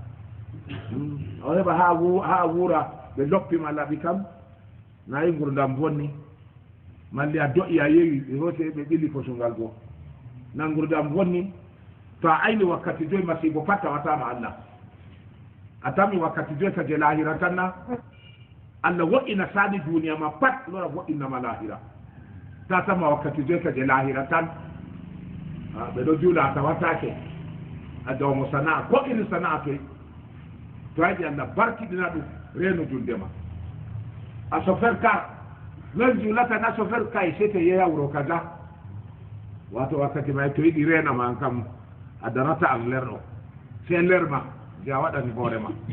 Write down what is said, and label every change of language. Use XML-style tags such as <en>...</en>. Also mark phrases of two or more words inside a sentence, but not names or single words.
<ff>o heɓa ha wuura ɓe loppima laɓi kam nayi gurdam bonni malli a do'i a yewi ɓe hote ɓe ɓili kosungal goo na gurdam bonni to a ayni wakkati joyi masibo pat tawatama Allah a tami wakkati joyi ka je lahira tan na Allah wo'ina sani duniya ma pat lora wo'inama lahira ta tama wakkati joyi ka je lahira tan ɓe ɗo juula a tawatake a dawmo sana'a ko iri sana'a toy to ayiɗi Allah barkiɗina ɗum reeno juldema a chauffeur car non juulata na chauffeur kay sete yeeya wuro kaza wato wakkati may to yiɗi reenama an kam a darata an lerɗo se lerma je a waɗani hoorema</ff>